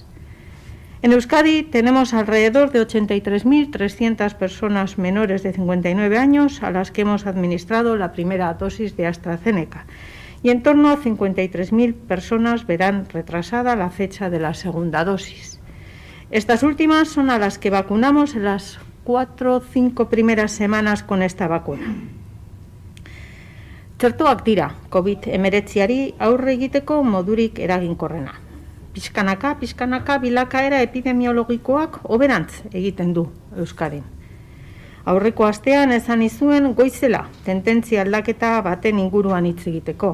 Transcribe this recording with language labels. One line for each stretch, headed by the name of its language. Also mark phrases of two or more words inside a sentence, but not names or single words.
Spanish: En Euskadi tenemos alrededor de 83.300 personas menores de 59 años a las que hemos administrado la primera dosis de AstraZeneca y en torno a 53.000 personas verán retrasada la fecha de la segunda dosis. Estas últimas son a las que vacunamos en las 4 o 5 primeras semanas con esta vacuna.
Basque: Txertoak dira, COVID-19 aurre egiteko modurik eraginkorrena. Pixkanaka bilakaera epidemiologikoak hoberantz egiten du Euskadin. Aurreko astean esan izuen goizela tendentzia aldaketa baten inguruan hitz egiteko.